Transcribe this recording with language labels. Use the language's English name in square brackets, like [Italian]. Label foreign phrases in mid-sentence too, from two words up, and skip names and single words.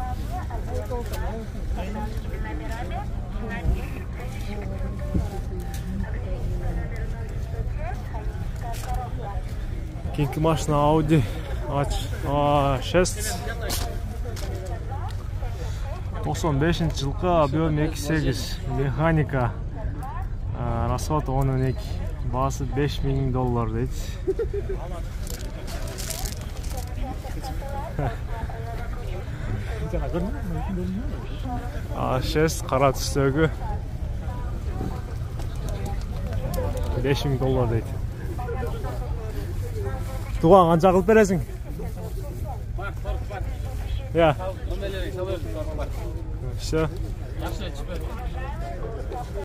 [Kyrgyz] Кийинки машина Audi A6 95-жылкы, объем 2.8, механика, расход 10.2, басы $5000 дейт. A6 кара түстөгү $5000 дейт. [Kazakh] Туған қанша қылып бересің? Бар. [Russian] Я. [Kazakh] Номерлерің салып, бар. [Russian] Все.